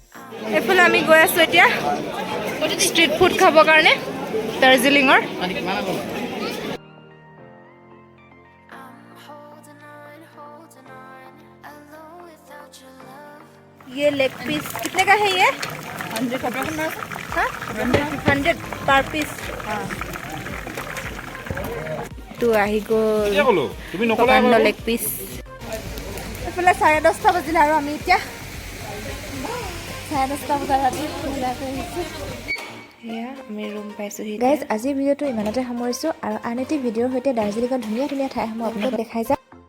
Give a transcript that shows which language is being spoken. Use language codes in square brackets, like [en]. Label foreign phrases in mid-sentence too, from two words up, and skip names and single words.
[as] এইফালে আমি গৈ আছোঁ এতিয়া ষ্ট্ৰীট ফুড খাবৰ কাৰণে দাৰ্জিলিঙৰ। [en] I'm holding on, alone without your love. [hi] ये [en] leg piece [hi] कितने का है ये? 100 [en] per piece. [as] তো আহি গ'ল [en] leg piece. [as] এইফালে 10:30 বাজিলে আৰু আমি এতিয়া 10:30 বজাত ৰাতি ওলাই আহিছোঁ। এয়া আমি ৰুম পাইছোঁহি। গাইজ আজিৰ ভিডিঅ'টো ইমানতে সামৰিছোঁ আৰু আন এটি ভিডিঅ'ৰ সৈতে দাৰ্জিলিঙৰ ধুনীয়া ধুনীয়া ঠাইসমূহ আপোনালোকক দেখাই যাম।